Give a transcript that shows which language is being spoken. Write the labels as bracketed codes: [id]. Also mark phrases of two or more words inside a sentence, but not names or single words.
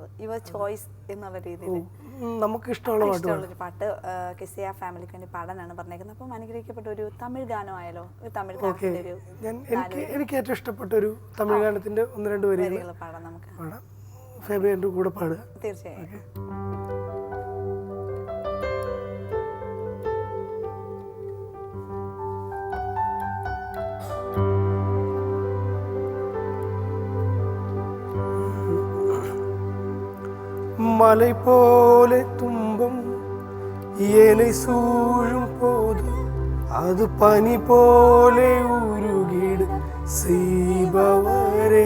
[en] your choice [ml] എന്നുള്ള രീതിയിൽ നമുക്ക് ഇഷ്ടമുള്ളൊരു പാട്ട് കെസിയ ഫാമിലിക്ക് വേണ്ടി പാടാനാണ് പറഞ്ഞേക്കുന്നത്. അപ്പം അനുഗ്രഹിക്കപ്പെട്ട ഒരു തമിഴ് ഗാനമായാലോ? ഒരു തമിഴ് ഗാനത്തിന്റെ ഒരു എനിക്ക് ഏറ്റവും ഇഷ്ടപ്പെട്ട ഒരു തമിഴ് ഗാനത്തിന്റെ 1-2 വരികൾ പാടാം. നമുക്ക് പാടാം. ഫേബിയന്റെ കൂടെ പാടുക. തീർച്ചയായും. [ta] மலை போல துன்பம் என்னை சூழும் போது அது பனி போல உருகிடு செய்பவரே.